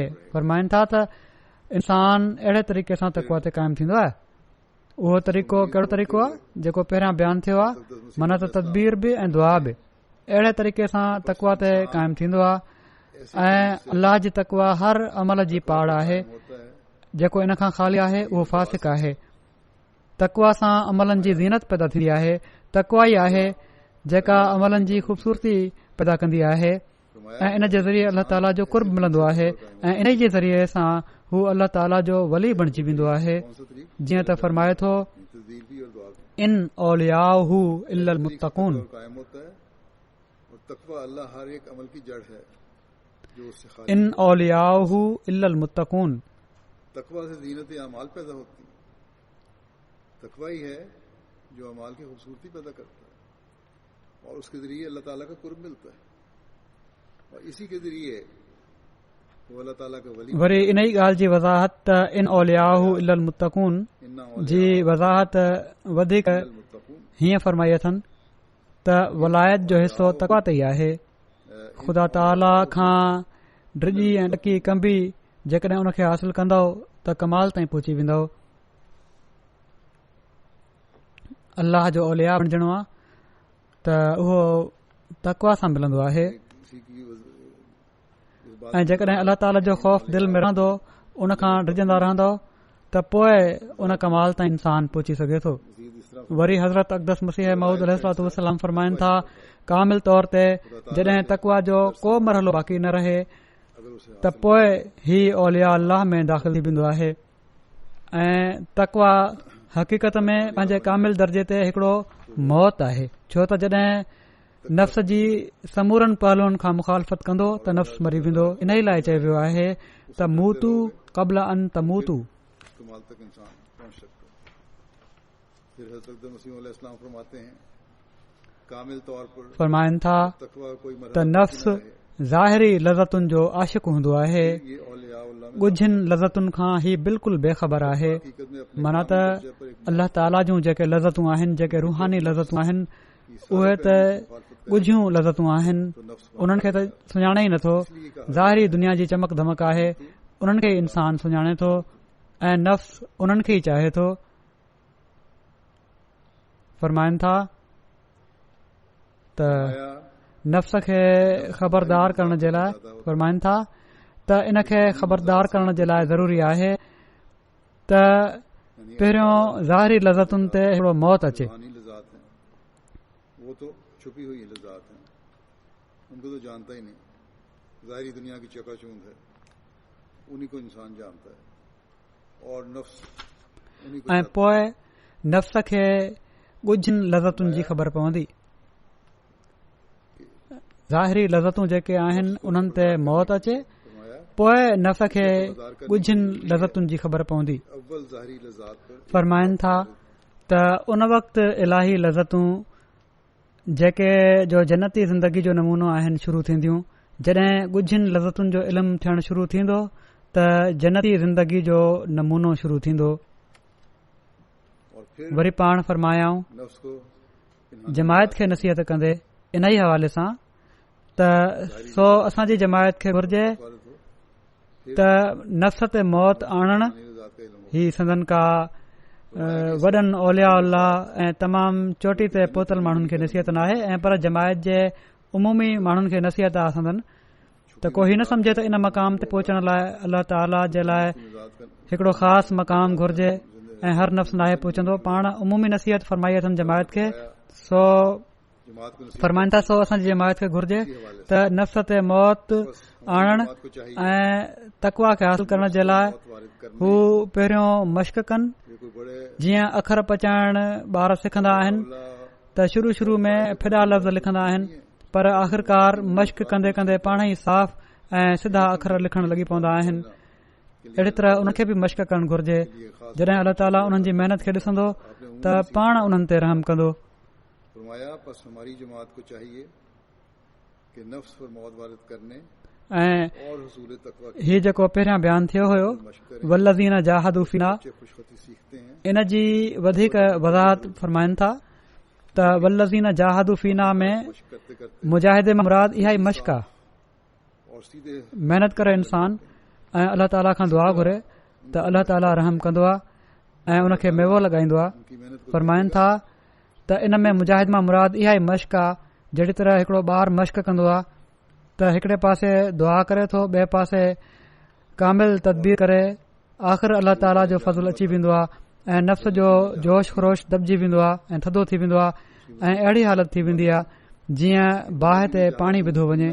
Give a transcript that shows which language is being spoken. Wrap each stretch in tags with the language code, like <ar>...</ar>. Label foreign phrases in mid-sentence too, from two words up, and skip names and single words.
<sd>फरमाइनि था त इंसान अहिड़े तरीक़े सां तक़वा ते क़ाइमु थींदो आहे। उहो तरीक़ो कहिड़ो तरीक़ो आहे जेको पहिरियां बयानु थियो आहे, माना त तदबीर बि ऐं दुआ बि अहिड़े तरीक़े सां तक़वा ते क़ाइमु थींदो आहे। ऐं अल्लाह जी तकवा हर अमल जी पाड़ आहे।</sd> <ur>ہوتا ہے</ur> <sd>जेको इन खां ख़ाली आहे उहो फासिक आहे। तकवा सां अमलनि जी ज़ीनत पैदा थींदी आहे। तकवा ई आहे जेका अमलनि जी ख़ूबसूरती पैदा कंदी आहे ऐं इन जे ज़रिए अल्लाह ताला जो कुर्ब मिलंदो आहे ऐं इन जे ज़रिए सां हू अल्लाह ताला जो वली बणिजी वेंदो आहे।</sd> <ur>کون سا طریق</ur> <sd>जीअं त फरमाए थो</sd> <ur>تصدیق بھی اور دعا بھی</ur> <ar>إن أولياؤه إلا المتقون.</ar> <ur>اور قائم ہوتا ہے اور تقویٰ اللہ ہر ایک عمل کی جڑ ہے جو اس سے خالی</ur> <ar>إن أولياؤه إلا المتقون.</ar> <ur>تقویٰ سے زینت اعمال پیدا ہوتی ہے۔ تقویٰ ہی ہے جو اعمال کی خوبصورتی پیدا کرتا ہے اور اس کے ذریعے اللہ تعالیٰ کا قرب ملتا ہے اور اسی کے ذریعے وہ اللہ تعالیٰ کا ولی</ur> <sd>वरी इन ई ॻाल्हि जी वज़ाहत त</sd> <ar>إن أولياؤه إلا المتقون इन्ना</ar> <sd>जी वज़ाहत वधीक</sd> <ar>मुत्तक़ून</ar> <sd>हीअं फरमाई अथनि त वलायत जो हिसो तकवा ते ई आहे। ख़ुदा ताला खां डिॼी ऐं ॾकी कंबी जेकॾहिं उन खे हासिल कंदव त कमाल ताईं पहुची वेंदव। अल्लाह जो औलिया बणजणो आहे त उहो तकवा सां मिलंदो आहे</sd> <ur>اسی کی اس بات</ur> <sd>ऐं जेकॾहिं अल्लाह ताला जो ख़ौफ़ दिलि में रहंदो उन खां डिॼंदा रहंदो त पोइ उन कमाल ताईं इंसान पहुची सघे थो।</sd> <ur>مزید اس طرح</ur> <sd>वरी हज़रत अक़दस मसीह मऊद अलैहिस्सलाम फरमाइनि था कामिल तौर ते जॾहिं तकवा जो को मरहलो बाक़ी न रहे</sd> <ur>اگر اسے</ur> <sd>त पोइ ही औलिया अल्लाह में दाख़िल थी वेंदो आहे ऐं तकवा हक़ीक़त में पंहिंजे कामिल दर्जे ते हिकिड़ो मौत आहे। छो त जॾहिं नफ़्स जी समूरनि पहलुनि खां मुखालफ़त कंदो त नफ़्स मरी वेंदो। इन ई लाइ चयो वियो आहे त</sd> <ar>موتوا قبل أن تموتوا.</ar> <ur>کمال تک انسان پہنچ سکتا ہے۔ پھر حضرت مسیح علیہ السلام فرماتے ہیں کامل طور پر</ur> <sd>फरमाइनि था</sd> <ur>تقویٰ کوئی</ur> <sd>त</sd> <ur>मरहला</ur> <sd>नफ़्स ज़ाहिरी लज़तुनि जो आशिक़ हूंदो आहे।</sd> <ur>یہ اولیاء اللہ میں</ur> <sd>ॻुझिन लज़तुनि खां ही बिल्कुलु बेख़बर आहे।</sd> <ur>حقیقت میں اپنے</ur> <sd>माना त</sd> <ur>درجے پر ایک</ur> <sd>अल्लाह ताला जूं जेके लज़तूं आहिनि जेके रूहानी लज़तूं आहिनि उहे त ॻुझियूं लज़तूं आहिनि। उन्हनि खे त सुञाणे ई नथो। ज़ाहिरी दुनिया जी चमक धमक आहे उन्हनि खे इंसान सुञाणे थो ऐं नफ़्स उन्हनि खे ई चाहे थो। फरमाइनि था त</sd> <ur>आया</ur> <sd>नफ़्स खे ख़बरदार करण जे लाइ फरमाइनि था त इन खे ख़बरदार करण जे लाइ ज़रूरी आहे त पहिरियों ज़ाहिरी लज़तुनि ते हिकिड़ो मौत अचे।</sd> <ur>روحانی لذات ہیں وہ تو چھپی ہوئی لذات ہیں ان کو تو جانتا ہی نہیں. ظاہری دنیا کی چکاچوند ہے انہی کو انسان جانتا ہے اور نفس انہی کو</ur> <sd>ऐं पोइ नफ़्स खे ॻुझिन लज़तुनि जी ख़बर पवंदी। ज़ाहिरी लज़तूं जेके आहिनि उन्हनि ते मौत अचे</sd> <ur>फरमाया</ur> <sd>पोइ नफ़्स खे ॻुझिन लज़तुनि जी ख़बर पवंदी।</sd> <ur>اول ظاہری لذات پر</ur> <sd>फरमाइनि था त उन वक़्तु इलाही लज़तूं जेके जो जन्नती ज़िंदगी जो नमूनो आहिनि शुरू थींदियूं। जॾहिं ॻुझिन लज़तुनि जो इल्मु थियणु शुरू थींदो त जन्नती ज़िंदगी जो नमूनो शुरू थींदो।</sd> <ur>اور پھر</ur> <sd>वरी पाण फरमायाऊं</sd> <ur>نفس کو</ur> <sd>जमायत खे नसीहत कंदे इन ई हवाले सां त सो असांजी जमायत खे घुर्जे</sd> <ur>وارد ہو</ur> <sd>त नफ़्स ते मौत आणणु</sd> <ur>لذات کا علم ہو</ur> <sd>ही संदन का वॾनि औलिया अल्लाह ऐं तमामु चोटी ते पहुतल माण्हुनि खे नसीहत न आहे ऐं पर जमायत जे उमूमी माण्हुनि खे नसीहत आहे संदन त कोई न सम्झे त इन मक़ाम ते पहुचण लाइ अल्लाह ताला जे लाइ</sd> <ur>لذات کا</ur> <sd>हिकिड़ो ख़ासि मक़ाम घुर्जे ऐं हर नफ़्स नाहे पहुचंदो। पाण उमूमी नसीहत फरमाई अथनि जमायत खे सो</sd> <ur>جماعت کو نصیحت</ur> <sd>फरमाइनि था सो असांजी जमायत खे घुर्जे त नफ़्स ते मौत आणणु</sd> <ur>جماعت کو چاہیے</ur> <sd>ऐं तकवा खे हासिल करण जे लाइ</sd> <ur>موت وارد کرنے</ur> <sd>हू पहिरियों मश्क कनि।</sd> <ur>یہ کوئی بڑے</ur> <sd>जीअं अखर पचाइण ॿार सिखंदा आहिनि अल्लाह त शुरू में फिदा लफ़्ज़ लिखंदा आहिनि पर आख़िरकार मश्क कंदे कंदे पाण ई साफ़ ऐं सिधा अखर लिखण लॻी पवंदा आहिनि। अहिड़ी तरह उनखे बि मश्क करणु घुर्जे। जॾहिं अल्लाह ताला उन्हनि जी महिनत खे ॾिसंदो त पाण उन्हनि ते रहम कंदो।</sd> <ur>فرمایا بس ہماری جماعت کو چاہیے کہ نفس پر موت وارد کرنے</ur> <sd>ऐं</sd> <ur>اور حصول تقویٰ کی</ur> <sd>हीउ जेको पहिरियां बयानु थियो हुयो</sd> <ur>مشق کریں.</ur> <ar>والذين جاهدوا فينا</ar> <ur>بچے خوشخطی سیکھتے ہیں</ur> <sd>इन जी वधीक वज़ाहत फरमाइनि था त</sd> <ar>والذين جاهدوا فينا</ar> <sd>में</sd> <ur>مشق کرتے کرتے</ur> <sd>मुजाहिदे में मुराद इहा ई मश्क आहे।</sd> <ur>اور سیدھے</ur> <sd>महिनत करे इंसान ऐं अल्लाह ताला खां दुआ घुरे त अल्लाह ताला रहम कंदो आहे ऐं उनखे मेवो लॻाईंदो आहे।</sd> <ur>ان کی محنت کو</ur> <sd>फरमाइनि था त इन में मुजाहिद मां मुराद इहा ई मश्क आहे जहिड़ी तरह हिकिड़ो ॿार मश्क कंदो आहे त हिकड़े पासे दुआ करे थो, ॿिए पासे कामिल तदबीर करे आख़िर अल्लाह ताला जो फज़ल अची वेंदो आहे ऐं नफ़्स जो जोश ख़रोश दॿजी वेंदो आहे ऐं थधो थी वेंदो आहे ऐं अहिड़ी हालत थी वेंदी आहे जीअं बाहि ते पाणी विधो वञे।</sd>